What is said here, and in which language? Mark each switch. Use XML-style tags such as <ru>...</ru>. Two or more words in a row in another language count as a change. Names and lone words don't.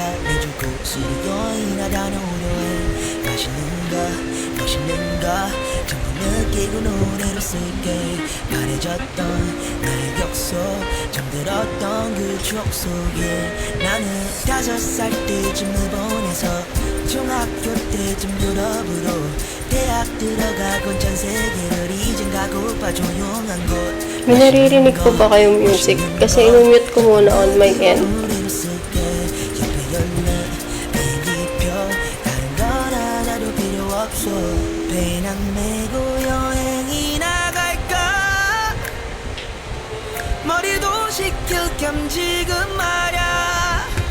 <ko>달래주고 수요일이나 다녀오려 해 맛있는 거 전부 느끼고 노래로 쓸게 바래졌던 나의 격소 잠들었던 그 추억 속에 나는 5살 때쯤 일본에서 중학교 때쯤 유럽으로 대학 들어가곤 전 세계를 이젠 가고파 조용한 곳</ko> <tl>May naririnig po ba kayong music? Kasi inumute ko muna</tl> <en>on my end.</en> <ko>노래로 쓸게 옆에 열매 비행기표 다른 건 하나도 필요 없어 배낭 메고 여행이 나갈까 머리도 식힐 겸 지금 말야</ko>